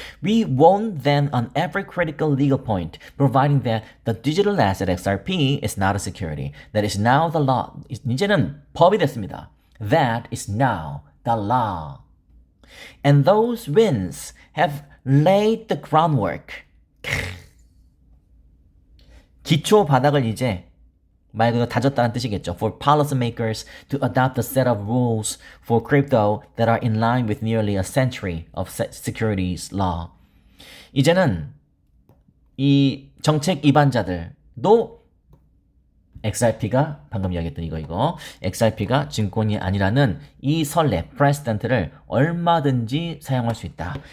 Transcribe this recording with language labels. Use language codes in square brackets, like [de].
[en] We won then on every critical legal point, providing that the digital asset XRP is not a security. That is now the law. [ko] 이제는 법이 됐습니다. [en] That is now the law. And those wins have laid the groundwork. [ko] 기초 바닥을 이제 말 그대로 다졌다는 뜻이겠죠. [en] For policymakers to adopt a set of rules for crypto that are in line with nearly a century of securities law. [ko] 이제는 이 정책 입안자들도 XRP가 방금 이야기했던 이거 XRP가 증권이 아니라는 이 선례, 프레시던트를 얼마든지 사용할 수 있다.